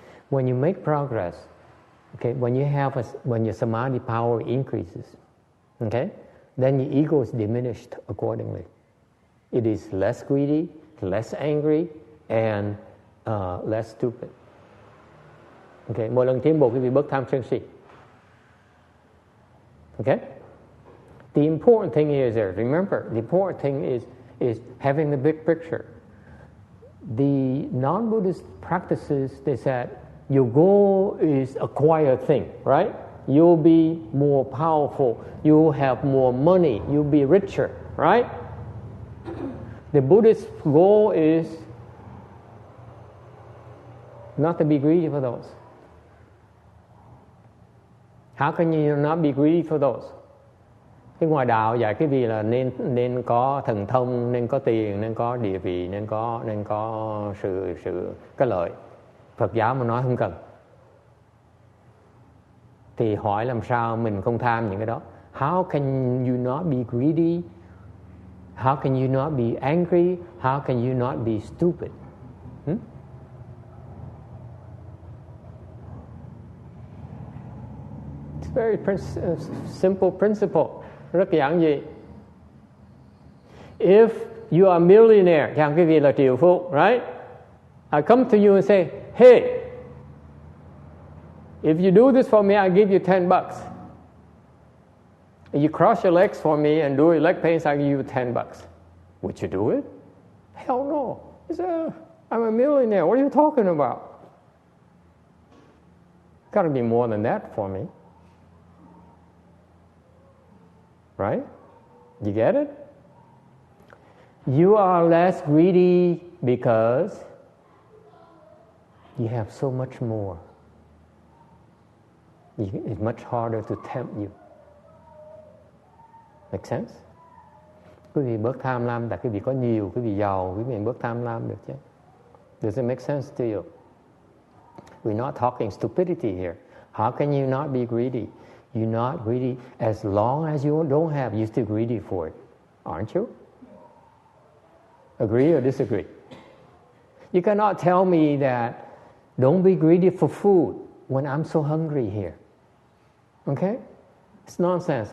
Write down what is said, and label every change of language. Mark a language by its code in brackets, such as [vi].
[en] When you make progress, okay, when your samadhi power increases, okay, then your ego is diminished accordingly. It is less greedy, less angry, and less stupid. [vi] Okay, mỗi lần tiến bộ quý vị bớt tham sân si. [en] Okay? The important thing is there, remember, the important thing is having the big picture. The non-Buddhist practices, they said, your goal is a quiet thing, right? You'll be more powerful, you'll have more money, you'll be richer, right? The Buddhist goal is not to be greedy for those. How can you not be greedy for those? [vi] Cái ngoài đạo dạy cái gì là nên có thần thông, nên có tiền, nên có địa vị, nên có sự cái lợi. Phật giáo mà nói không cần. Thì hỏi làm sao mình không tham những cái đó? [en] How can you not be greedy? How can you not be angry? How can you not be stupid? It's a very simple principle. [vi] Rất giản dị. [en] If you are a millionaire, [vi] chẳng quý vị là triệu phú, [en] right? I come to you and say, hey, if you do this for me, I give you $10. If you cross your legs for me and do your leg pains, I give you $10. Would you do it? Hell no. I'm a millionaire. What are you talking about? Got to be more than that for me. Right? You get it? You are less greedy because you have so much more. It's much harder to tempt you. Make sense? [vi] Quý vị bớt tham lam, tại quý vị có nhiều, quý vị giàu, quý vị bớt tham lam được chứ. [en] Does it make sense to you? We're not talking stupidity here. How can you not be greedy? You're not greedy as long as you don't have, you're still greedy for it. Aren't you? Agree or disagree? You cannot tell me that don't be greedy for food when I'm so hungry here. Okay? It's nonsense.